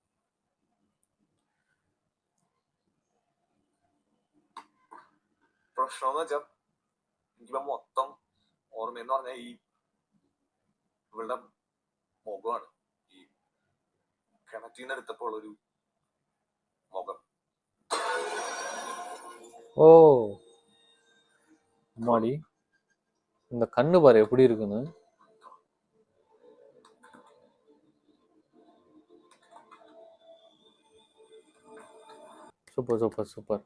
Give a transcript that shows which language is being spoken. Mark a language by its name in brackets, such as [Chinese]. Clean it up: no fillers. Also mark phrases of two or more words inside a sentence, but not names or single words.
[Malayalam] പ്രശ്നമെന്ന് വെച്ചാൽ എനിക്കിപ്പോ മൊത്തം ഓർമ്മയെന്ന് പറഞ്ഞാൽ ഈ ഇവളുടെ മുഖമാണ്. ഈ കിണറ്റീന്ന് എടുത്തപ്പോൾ ഉള്ളൊരു മുഖം. [Tamil] ஓ அம்மாடி, இந்த கண்ணு பாரு எப்படி இருக்குன்னு. சூப்பர் சூப்பர் சூப்பர்.